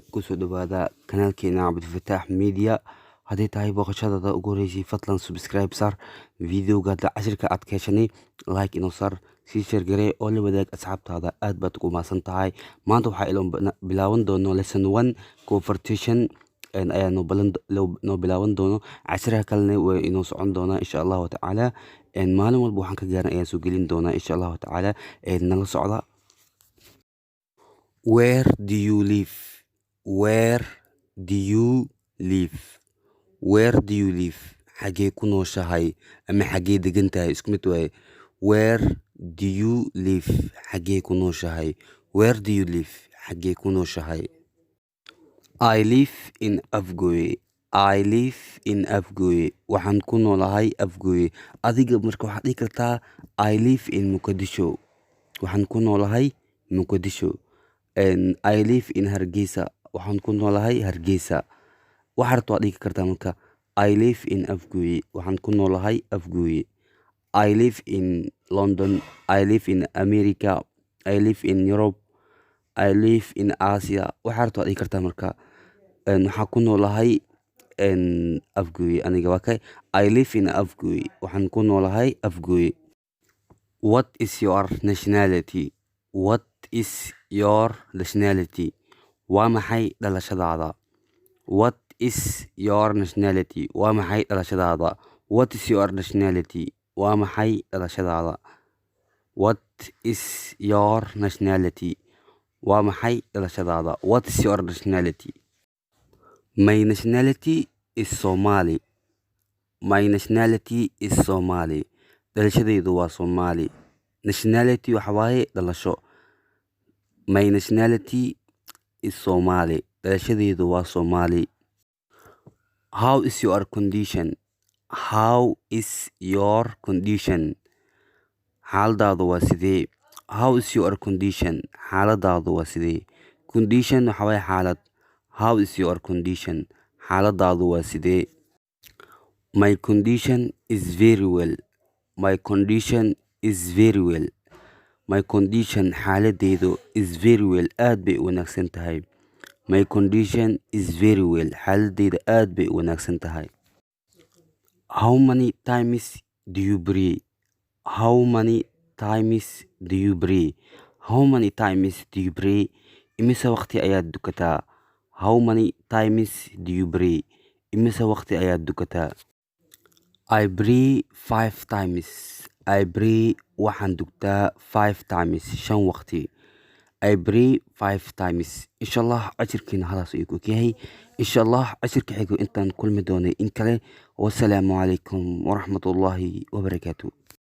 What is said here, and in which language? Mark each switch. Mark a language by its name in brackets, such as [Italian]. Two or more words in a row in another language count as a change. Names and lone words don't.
[Somali] Kusoo dhawaada kanaalkeena Cabdifataax Media. Hadday tahay booqashadada ugu horeysay fadlan subscribe saar videoga hadda cashirka aad ka heshanay, like inoo saar, sii share garee oo la wadaag asxaabtaada. aad baad ugu mahadsan tahay. Maanta waxaa ilo bilaaban doono [English] lesson 1 conversion [Somali] ayaa noo bilaaban doono. Cashiraha kalena way inoo socon doonaa [Arabic] insha allahu tacaala. [Somali] Maalin walba waxaan ka gaaran ayaan soo gelin doonaa [Arabic] insha allahu tacaala. [Somali] Nala socda. [English] Where do you live? Where do you live? Where do you live? [Somali] Xagee ku nooshahay ama xagee degan tahay isku mid waaye. [English] Where do you live? [Somali] Xagee ku nooshahay. [English] Where do you live? [Somali] Xagee ku nooshahay. [English] I live in Afgoye. I live in Afgoye. [Somali] Waxaan ku noolahay Afgoye. Adiga marka waxaad dhihi kartaa [English] I live in Muqdisho. [Somali] Waxaan ku noolahay Muqdisho. [English] I live in Hargeysa. [Somali] Waxaan ku noolahay Hargeysa. Waxaad dhihi kartaa marka [English] I live in Afgoye. [Somali] Waxaan ku noolahay Afgoye. [English] I live in London. I live in America. I live in Europe. I live in Asia. [Somali] Waxaad dhihi kartaa marka waxaan ku noolahay Afgoye. Aniga waa kay [English] I live in Afgoye. [Somali] Waxaan ku noolahay Afgoye. [English] What is your nationality? What is your nationality? [Somali] Waa maxay dhalashadaada? [English] What is your nationality? [Somali] Waa maxay dhalashadaada? [English] What is your nationality? [Somali] Waa maxay dhalashadaada? [English] What is your nationality? [Somali] Waa maxay dhalashadaada? [English] What is your nationality? My nationality is Somali. My nationality is Somali. [Somali] Dhalashadaydu waa Somali. Nationality waxa waaye dhalasho. [English] My nationality is Somali. [Somali] Dhalashadaydu waa Somali. [English] How is your condition? How is your condition? [Somali] Xaaladaadu waa sidee? [English] How is your condition? [Somali] Xaaladaadu waa sidee? Condition waxa waaye xaalad. [English] How is your condition? [Somali] Xaaladaadu waa sidee? [English] My condition is very well. My condition is very well. My condition xaaladeydu is very well. [Somali] Aad bay u wanaagsan tahay. [English] My condition is very well. [Somali] Xaaladeyda aad bay u wanaagsan tahay. [English] How many times do you pray? How many times do you pray? How many times do you pray? [Somali] Imise waqti ayaad dukataa? [English] How many times do you pray? [Somali] Imise waqti ayaad dukataa? [English] I pray 5 times. I pray [Somali] waxaan dugtaa [English] 5 times 5 waqti. I pray 5 times. [Somali] Inshallah cashirkeena halaas ayuu ku yahay. Inshallah cashirka xigo intaan kulmi doonay in kale. [Arabic] Wassalaamu calaykum waraxmatullaahi wabarakaatu.